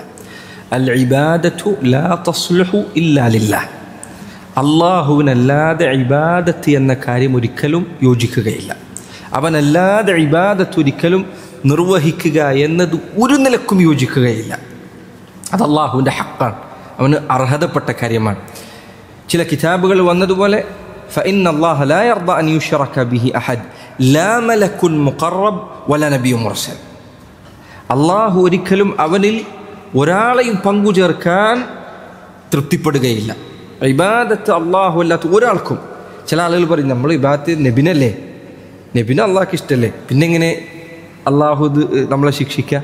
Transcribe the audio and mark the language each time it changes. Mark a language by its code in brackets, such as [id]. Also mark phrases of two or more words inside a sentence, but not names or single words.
[ar] العبادة لا تصلح إلا لله, [ml] അള്ളാഹുവിനല്ലാതെ ഇബാദത്ത് എന്ന കാര്യം ഒരിക്കലും യോജിക്കുകയില്ല. അവനല്ലാതെ ഇബാദത്ത് ഒരിക്കലും നിർവഹിക്കുക എന്നത് ഒരു നിലക്കും യോജിക്കുകയില്ല. അത് അള്ളാഹുവിൻ്റെ ഹക്കാണ്, അവന് അർഹതപ്പെട്ട കാര്യമാണ്. ചില കിതാബുകൾ വന്നതുപോലെ [ar] فإن الله لا يرضى أن يشرك به أحد لا ملك مقرب ولا نبي مرسل. [ml] അള്ളാഹു ഒരിക്കലും അവനിൽ ഒരാളെയും പങ്കു ചേർക്കാൻ തൃപ്തിപ്പെടുകയില്ല. ഇബാദത്ത് അള്ളാഹു അല്ലാത്ത ഒരാൾക്കും. ചില ആളുകൾ പറയും നമ്മൾ ഇബാദത്ത് നബിനല്ലേ, നബിന് അള്ളാഹ്ക്ക് ഇഷ്ടമല്ലേ, പിന്നെ എങ്ങനെ അള്ളാഹു നമ്മളെ ശിക്ഷിക്കുക?